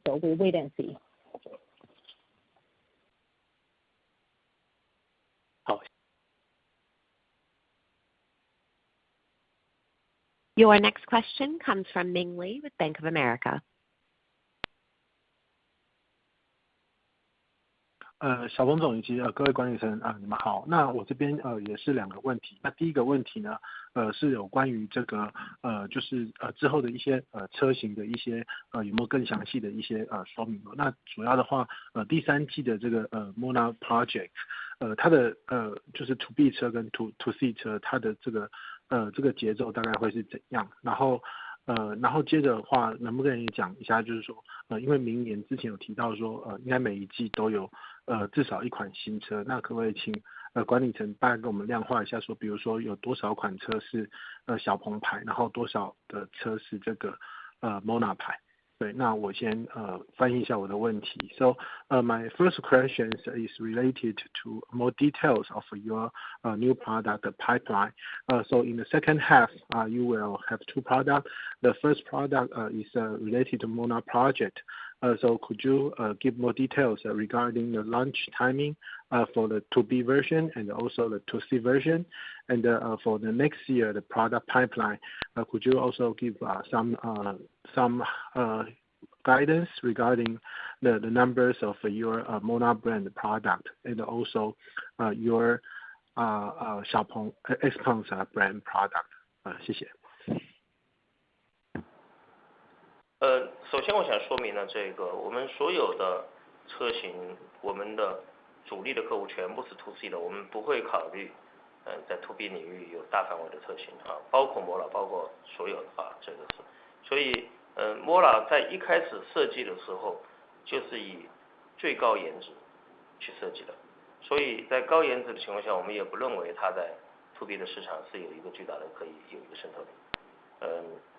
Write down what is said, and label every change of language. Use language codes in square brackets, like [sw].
[en] So we'll wait and see. Your next question comes from Ming Lee with Bank of America. [zh] 小鹏总以及各位管理层你们好。那我这边也是两个问题。那第一个问题呢是有关于这个就是之后的一些车型的一些有没有更详细的一些说明。那主要的话第三季的这个Mona Project 它的就是 To B 车跟 To C 车它的这个节奏大概会是怎样？然后然后接着的话，能不能也讲一下，就是说，因为明年之前有提到说，应该每一季都有至少一款新车，那可不可以请管理层大概给我们量化一下，说，比如说有多少款车是小鹏牌，然后多少的车是这个Mona 牌？对，那我先翻译一下我的问题。 [en] So my first question is related to more details of your new product pipeline. So in the second half, you will have two products. The first product is related to Mona project. So could you give more details regarding the launch timing for the 2B version and also the 2C version? And for the next year, the product pipeline, could you also give some guidance regarding the numbers of your Mona brand product and also your Xpeng brand product? [zh] 谢谢。首先我想说明呢，这个我们所有的车型，我们的主力的客户全部是 2C 的，我们不会考虑在 2B 领域有大范围的车型包括 Mona， 包括所有的这个是，所以Mona 在一开始设计的时候就是以最高颜值去设计的，所以在高颜值的情况下，我们也不认为它在 2B 的市场是有一个巨大的可以有一个渗透力。